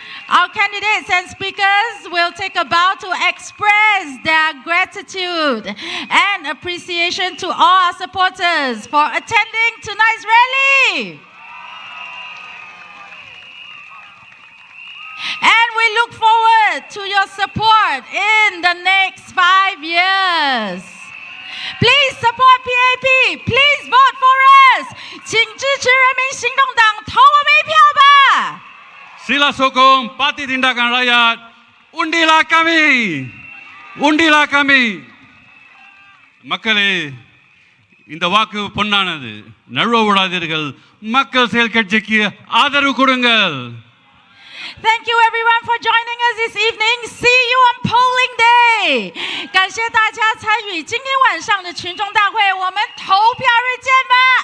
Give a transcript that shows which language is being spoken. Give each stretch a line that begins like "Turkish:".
English: Our candidates and speakers will take a bow to express their gratitude and appreciation to all our supporters for attending tonight's rally. And we look forward to your support in the next 5 years. Please support PAP. Please vote for us.
Chinese: 请支持人民行动党，投我们一票吧。
Malay: Sila sokong parti tindakan rakyat. Undilah kami. Undilah kami.
Tamil: மக்களே இந்த வாக்கு பொன்னானது நழுவ விடாதீர்கள் மக்கள் செயல் கட்சிக்கு ஆதரவு கொடுங்கள்
English: Thank you everyone for joining us this evening. See you on polling day.
Chinese: 感谢大家参与今天晚上的群众大会，我们投票日见吧。